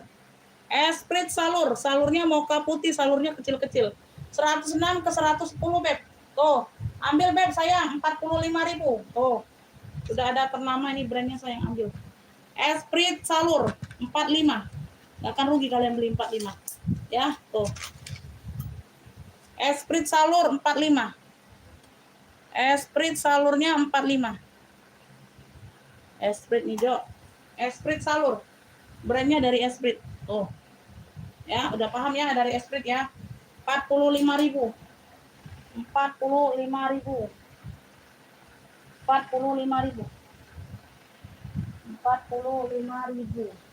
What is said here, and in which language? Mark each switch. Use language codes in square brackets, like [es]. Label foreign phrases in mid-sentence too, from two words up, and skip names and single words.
[id] Esprit Salur, salurnya mocha putih, salurnya kecil-kecil. 106 ke 110, Beb. Tuh, ambil, Beb, sayang, 45.000. Tuh, sudah ada ternama ini brandnya, sayang, ambil. Esprit Salur 45. Nggak akan rugi kalian beli 45. Ya, tuh. Esprit Salur 45. Esprit salurnya 45. Esprit nih, Jo. Esprit Salur. Brandnya dari Esprit. Tuh. Ya, udah paham ya dari Esprit ya. 45.000. 45.000. 45.000. 45.000.